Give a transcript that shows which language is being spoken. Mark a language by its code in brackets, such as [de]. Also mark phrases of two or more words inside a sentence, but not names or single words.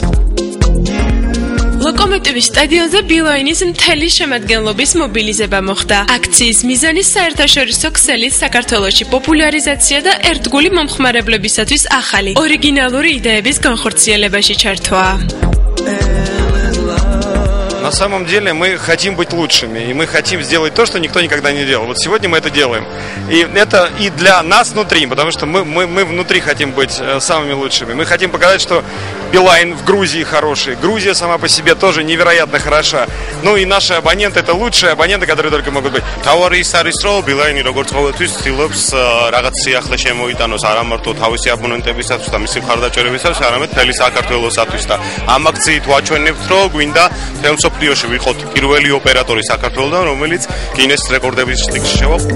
[ka] ლოკომოტივის სტადიონზე Beeline-ის მთელი შემადგენლობის მობილიზება მოხდა. აქციის მიზანი საერთაშორისო ქსელის საქართველოში პოპულარიზაცია და ერთგული მომხმარებლებისათვის ახალი, ორიგინალური იდეების განხორციელებაში ჩართვაა. [ru] На самом деле мы хотим быть лучшими, и мы хотим сделать то, что никто никогда не делал. Вот сегодня мы это делаем. И это и для нас внутри, потому что мы внутри хотим быть самыми лучшими. Мы хотим показать, что Beeline в Грузии хороший. Грузия сама по себе тоже невероятно хороша. Ну и наши абоненты — это лучшие абоненты, которые только могут быть. [ka] თავარი ის არის, რომ Beeline როგორც ყოველთვის ცდილობს რაღაც სიახლე შემოიტანოს არა მარტო თავისი აბონენტებისათვის და მისი მხარდაჭერებისათვის, არამედ მთელი საქართველოსათვის და ამ აქციით ვაჩვენებთ, რომ გვინდა მთელ მსოფლიოში ვიყოთ პირველი ოპერატორი საქართველოსთან, რომელიც გინესის რეკორდების წიგნში შევა.